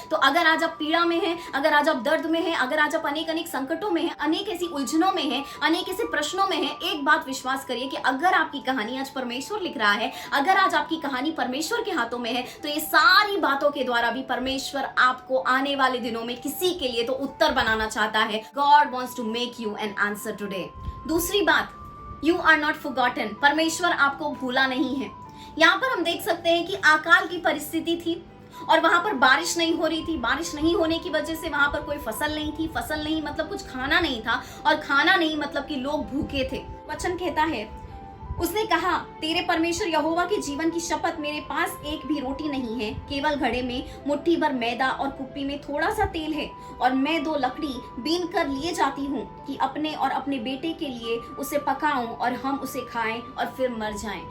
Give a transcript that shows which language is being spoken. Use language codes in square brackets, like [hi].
[hi] तो अगर आज आप पीड़ा में हैं, अगर आज आप दर्द में हैं, अगर आज आप अनेक संकटों में हैं, अनेक ऐसी उलझनों में हैं, अनेक ऐसे प्रश्नों में हैं, एक बात विश्वास करिए कि अगर आपकी कहानी आज परमेश्वर लिख रहा है, अगर आज आपकी कहानी परमेश्वर के हाथों में है, तो ये सारी बातों के द्वारा भी परमेश्वर आपको आने वाले दिनों में किसी के लिए तो उत्तर बनाना चाहता है। [en] God wants to make you an answer today। [hi] दूसरी बात, [en] you are not forgotten। [hi] परमेश्वर आपको भूला नहीं है। यहाँ पर हम देख सकते हैं कि अकाल की परिस्थिति थी और वहां पर बारिश नहीं हो रही थी। बारिश नहीं होने की वजह से वहां पर कोई फसल नहीं थी। फसल नहीं मतलब कुछ खाना नहीं था, और खाना नहीं मतलब कि लोग भूखे थे। वचन कहता है, उसने कहा, तेरे परमेश्वर यहोवा के जीवन की शपथ, मेरे पास एक भी रोटी नहीं है, केवल घड़े में मुट्ठी भर मैदा और कुप्पी में थोड़ा सा तेल है, और मैं 2 लकड़ी बीन कर लिए जाती हूँ कि अपने और अपने बेटे के लिए उसे पकाऊं और हम उसे खाएं और फिर मर जाएं।